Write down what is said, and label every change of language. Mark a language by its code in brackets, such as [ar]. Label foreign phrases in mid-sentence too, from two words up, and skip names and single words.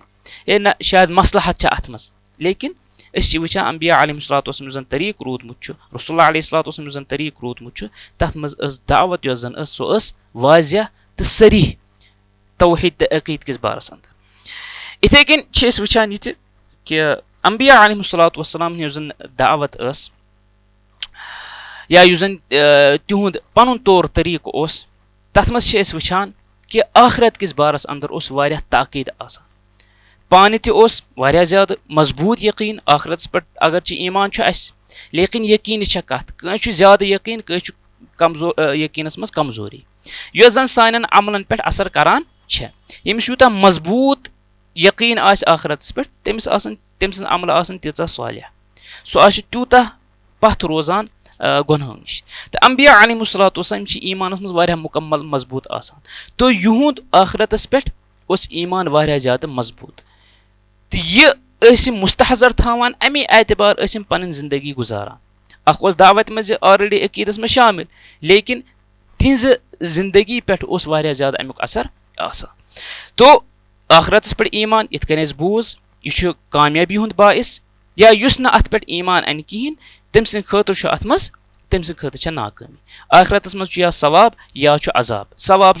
[ks] ہے نہ شاید مصلحت چھِ اتھ منٛز لیکن أسۍ چھِ وٕچھان انبیا [ar] علیہم الصلوۃ والسلام [ks] یُس زن طریٖقہٕ روٗدمُت چھُ رسول اللہ [ar] علیہ الصلوۃ والسلام [ks] یُس زن طریٖقہٕ روٗدمُت چھُ تتھ منٛز ٲس دعوت یۄس زن ٲس سۄ ٲس واضح تہٕ صریح توحیٖد تہٕ عقیٖد کِس بارس اندر اِتھے کٔنۍ چھِ أسۍ وٕچھان یہِ تہِ کہِ انبیا [ar] علیہم الصلوۃ والسلام [ks] یۄس زن دعوت ٲس یا یُس زن تِہُنٛد پنُن طور طریٖقہٕ اوس तथ मज छे अस वुछान कि आखिरत किस बारस अंदर उस वारियाह ताकीद आसान पाने ते उस वारियाह ज़्यादा मजबूत यकीन आखिरतस पे अगर ईमान छ अस लेकिन यकीन छ कत कह ज़्यादा यकीन कह कमजोर यकीनस मज कमजोरी यह जन सान अमलन पे असर करान यमिस यूता मजबूत यकीन आस आखिरतस पे तमिस तम सज अमल आसन तीचा सालिह सह तूता पथ रोजान गुनाहों नश तो अंबिया अलैहिस्सलाम ईमानस मज वारियाह मुकम्मल मजबूत आसान तो युहुंद आखिरतस पे ईमान वारियाह ज़्यादा मजबूत तो यह मुस्तहजर थावान अमे एतबार पन जिंदगी गुजारान अख दावत मज ऑलरेडी अकीदस में शामिल लेकिन तिज जिंदगी पे वारियाह ज़्यादा अमुक असर आसान तो आखिरतस पे ईमान इत कन बूज यह कामयाबी हुंद बाइस या युस न अत पे ईमान अन कहें तम सद खतर अत मज तम सद खतर नाकामी आखिरतस मज या सवाब या अजाब सवाब